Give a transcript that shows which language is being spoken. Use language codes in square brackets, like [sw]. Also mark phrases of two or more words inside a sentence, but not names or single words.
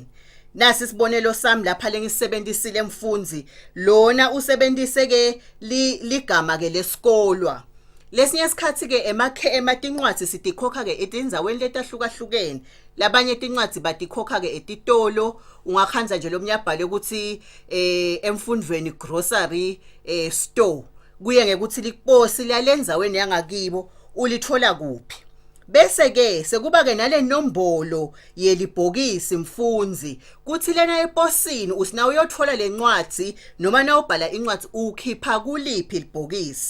[ss] Nasi sibonelo sami lapha lengisebenzisile mfunzi lona usebenzise ke ligama ke lesikolwa. Lesinye isikhathi ke ematinqwathi sitikhokha ke etindzaweni letahlukahlukene. Labanye tincwadi batikhokha ke etitolo ungakhanza nje lomnyabhalo ukuthi emfundweni [en] grocery store [ss] kuye ngekuthi liposi lalendzaweni yangakibo ulithola kuphi. Bese ke sekuba ke nale nombolo yelibhokisi mfunzi kuthi lena eposini usina uyothola lencwadi noma na ubhala incwadi ukhipha kuliphi libhokisi.